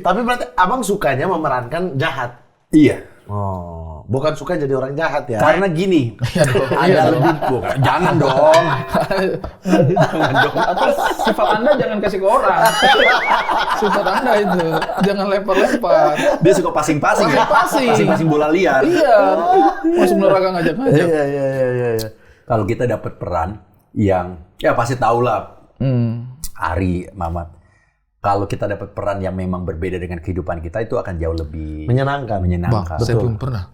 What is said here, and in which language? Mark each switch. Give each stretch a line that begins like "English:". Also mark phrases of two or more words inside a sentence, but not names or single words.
Indonesian: Tapi berarti abang sukanya memerankan jahat. Iya. Oh, bukan suka jadi orang jahat ya? Karena gini, Iya ada lebih jangan dong. Apa sifat Anda jangan kasih ke orang. Sifat Anda itu jangan lempar-lempar. Dia suka pasing-pasing ya. Pasing-pasing. Pasing-pasing bola liar. Iya. Masuk neraka ngajak-ngajak. Iya. Kalau kita dapat peran yang ya pasti tahu lah. Ari, Mamat. Kalau kita dapat peran yang memang berbeda dengan kehidupan kita itu akan jauh lebih Menyenangkan. Bang, saya belum pernah.